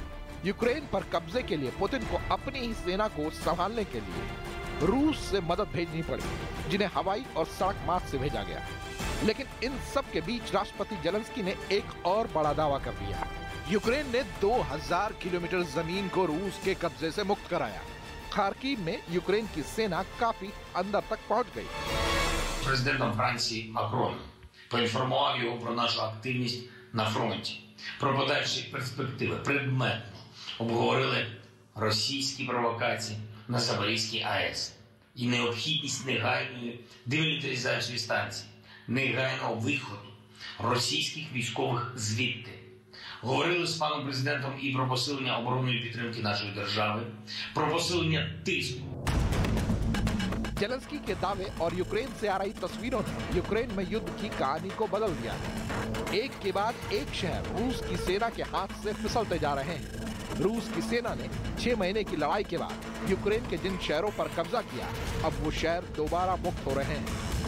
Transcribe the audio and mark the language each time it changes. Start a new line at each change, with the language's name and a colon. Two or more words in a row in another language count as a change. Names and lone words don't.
Hindi: यूक्रेन पर कब्जे के लिए पुतिन को अपनी ही सेना को संभालने के लिए रूस से मदद भेजनी पड़ी, जिन्हें हवाई और सड़क मार्ग से भेजा गया। लेकिन इन सब के बीच राष्ट्रपति ज़ेलेंस्की ने एक और बड़ा दावा कर दिया। यूक्रेन ने 2000 किलोमीटर जमीन को रूस के कब्जे से मुक्त कराया। खार्किव में यूक्रेन की सेना काफी अंदर तक पहुंच गई।
Ukrainian: Президентом Франції Макроном поінформував його про нашу активність на фронті, про подальші перспективи. Предметно обговорили російські провокації на Запорізькій АЕС і необхідність негайної демілітаризації станції, негайного виходу російських військових звідти. Говорили з паном президентом і про посилення оборонної підтримки нашої держави, про посилення тиску.
Hindi: ज़ेलेंस्की के दावे और यूक्रेन से आ रही तस्वीरों ने यूक्रेन में युद्ध की कहानी को बदल दिया है। एक के बाद एक शहर रूस की सेना के हाथ से फिसलते जा रहे हैं। रूस की सेना ने 6 महीने की लड़ाई के बाद यूक्रेन के जिन शहरों पर कब्जा किया, अब वो शहर दोबारा मुक्त हो रहे हैं।